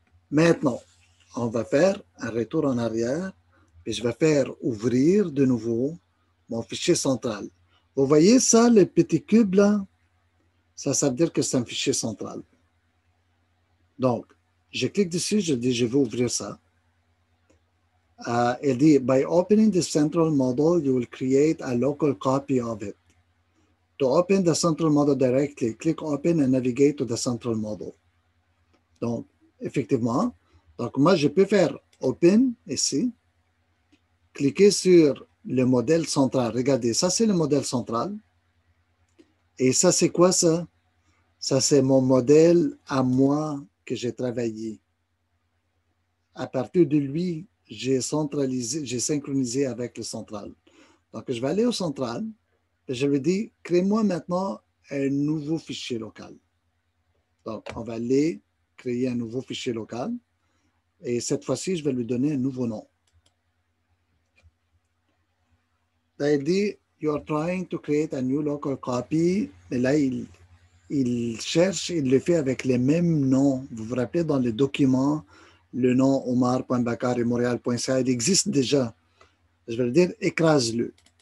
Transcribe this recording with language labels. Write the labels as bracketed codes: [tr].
[fr] Maintenant, on va faire un retour en arrière et je vais faire ouvrir de nouveau mon fichier central. Vous voyez ça, le petit cube là? Ça veut dire que c'est un fichier central. Donc, je clique dessus, je dis je veux ouvrir ça. Il dit, [en] by opening the central model, you will create a local copy of it. To open the central model directly, click open and navigate to the central model. [fr] Donc, effectivement, donc moi, je peux faire open ici, cliquer sur le modèle central. Regardez, ça, c'est le modèle central. Et ça, c'est quoi ça? Ça, c'est mon modèle à moi que j'ai travaillé. À partir de lui, j'ai synchronisé avec le central. Donc, je vais aller au central et je lui dis, crée-moi maintenant un nouveau fichier local. Donc, on va aller créer un nouveau fichier local et cette fois-ci, je vais lui donner un nouveau nom. Là, il dit, [en] you are trying to create a new local copy. [fr] Et là, il cherche, il le fait avec les mêmes noms. Vous vous rappelez, dans le document, le nom omar.bakar et montréal.ca, il existe déjà. Je vais le dire, écrase-le.